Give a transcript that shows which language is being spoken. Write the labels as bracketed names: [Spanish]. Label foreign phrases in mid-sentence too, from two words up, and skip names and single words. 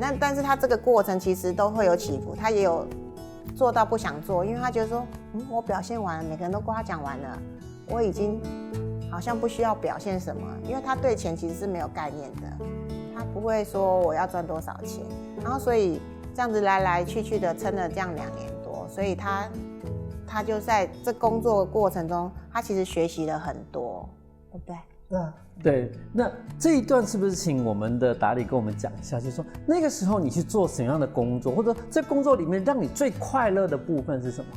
[Chinese] 但是他這個過程其實都會有起伏，他也有做到不想做，因為他覺得說，我表現完了，每個人都誇獎完了，我已經好像不需要表現什麼，因為他對錢其實是沒有概念的，他不會說我要賺多少錢。然后所以这样子来来去去的撑了这样2年多，所以他就在这工作的过程中，他其实学习了很多，对不对？对，那这一段是不是请我们的达理跟我们讲一下，就是说那个时候你去做什么样的工作，或者在工作里面让你最快乐的部分是什么？